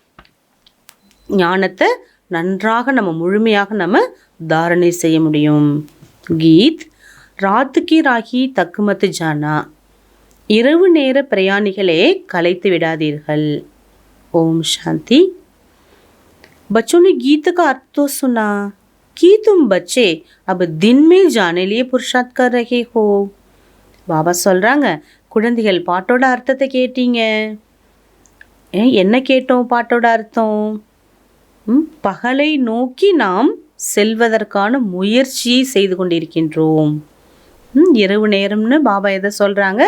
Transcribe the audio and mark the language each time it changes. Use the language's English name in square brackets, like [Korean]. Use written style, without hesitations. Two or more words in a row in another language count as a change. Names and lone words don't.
[Tamil] ஞானத்தை நன்றாக நம்ம முழுமையாக நம்ம தாரணை செய்ய முடியும். [Hindi] गीत रात के राही थक मत जाना. [Tamil] இரவு நேர பிரயாணிகளே கலைத்து விடாதீர்கள். ஓம் சாந்தி. [Hindi] बच्चों ने गीत का अर्थ तो सुना कि तुम बच्चे अब दिन में जाने लिए पुरुषार्थ कर रहे हो. [Tamil] பாபா சொல்கிறாங்க, குழந்தைகள் பாட்டோட அர்த்தத்தை கேட்டீங்க. என்ன கேட்டோம்? பாட்டோட அர்த்தம், பகலை நோக்கி நாம் செல்வதற்கான முயற்சியை செய்து கொண்டிருக்கின்றோம். இரவு நேரம்னு பாபா எதை சொல்கிறாங்க?